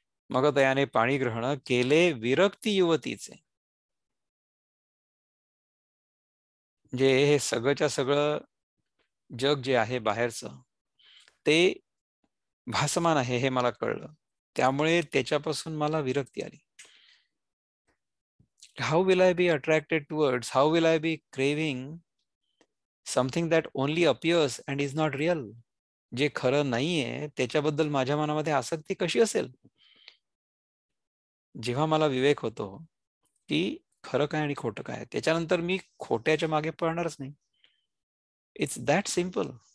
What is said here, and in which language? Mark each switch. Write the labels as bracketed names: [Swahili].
[Marathi] मग तयाने पाणी ग्रहण केले विरक्ती युवतीचे. म्हणजे हे सगळंच्या सगळं जग जे आहे बाहेरचं ते भासमान आहे हे मला कळलं, त्यामुळे त्याच्यापासून मला विरक्ती आली. [English] How will I be attracted towards? How will I be craving something that only appears and is not real? [Marathi] जे खरं नाहीये त्याच्याबद्दल माझ्या मनामध्ये आसक्ती कशी असेल? जेव्हा मला विवेक होतो की खरं काय आणि खोटं काय, त्याच्यानंतर मी खोट्याच्या मागे पळणारच नाही. [English] It's that simple.